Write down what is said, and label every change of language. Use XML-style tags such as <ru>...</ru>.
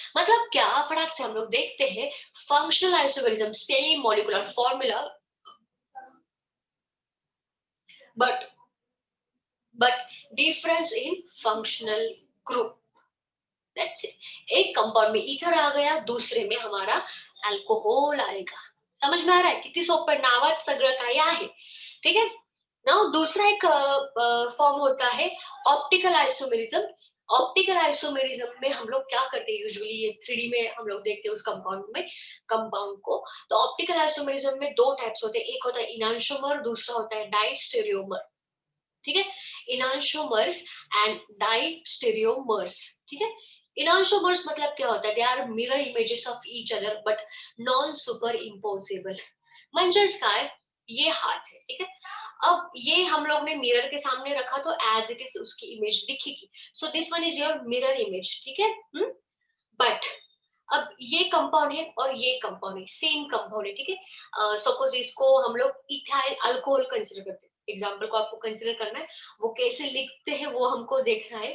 <hi>मतलब क्या, फटाक से हम लोग देखते हैं। Functional isomerism, same molecular formula,</hi> <en>But difference in functional group, that's it.</en> <hi>एक कंपाउंड में ईथर आ गया, दूसरे में हमारा अल्कोहल आएगा, समझ में आ रहा आहे?</hi> <mr>किती सोपं आहे, नावात सगळं काही आहे. ठीक आहे.</mr> <hi>नाउ दूसरा एक फॉर्म होता है ऑप्टिकल आइसोमेरिज्म. ऑप्टिकल आइसोमेरिज्म में हम लोग क्या करते हैं, यूजुअली ये 3D में हम लोग देखते हैं उस कंपाउंड को. तो ऑप्टिकल आइसोमेरिज्म में दो टाइप्स होते हैं, एक होता है इनांशोमर, दूसरा होता है डाइस्टेरियोमर. ठीक है. इनांशोमर्स एंड डाइस्टेरियोमर्स. ठीक है. इनांशोमर्स मतलब क्या होता है,</hi> <en>They are mirror images of each other but non superimposable.</en> <mr>म्हणजेच काय,</mr> <hi>ये हाथ है, ठीक है. अब ये हम लोग ने मिरर के सामने रखा तो</hi> <en>as it is</en> <hi>उसकी इमेज दिखेगी.</hi> <en>So this one is your mirror image.</en> <hi>ठीक है. बट अब ये कंपाउंड है और ये कंपाउंड है, सेम कंपाउंड है. ठीक है. सपोज इसको हम लोग इथाइल अल्कोहल कंसिडर करते हैं. एग्जाम्पल को आपको कंसिडर करना है, वो कैसे लिखते हैं वो हमको देखना है.</hi>